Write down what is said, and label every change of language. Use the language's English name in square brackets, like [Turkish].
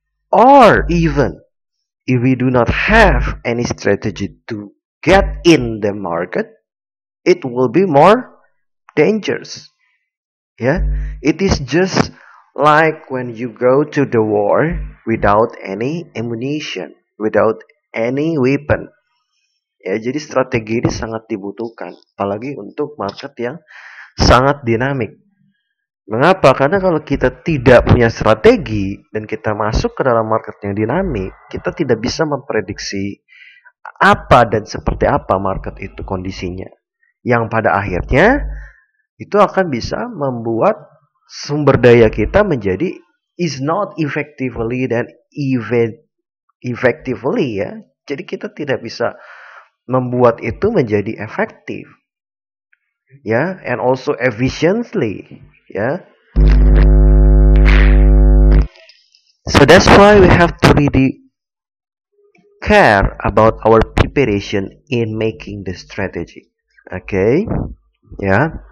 [English] Or even if we do not have any strategy to get in the market, it will be more dangerous. Yeah, it is just like when you go to the war without any ammunition, without any weapon. [Indonesian] Ya, jadi strategi ini sangat dibutuhkan, apalagi untuk market yang sangat dinamik. Mengapa? Karena kalau kita tidak punya strategi dan kita masuk ke dalam market yang dinamik, kita tidak bisa memprediksi apa dan seperti apa market itu kondisinya. Yang pada akhirnya itu akan bisa membuat sumber daya kita menjadi [English] is not effectively [Indonesian] dan effectively ya. Jadi kita tidak bisa membuat itu menjadi efektif. [English] Ya, and also efficiently, ya. So that's why we have to really care about our preparation in making the strategy. Okay? Yeah.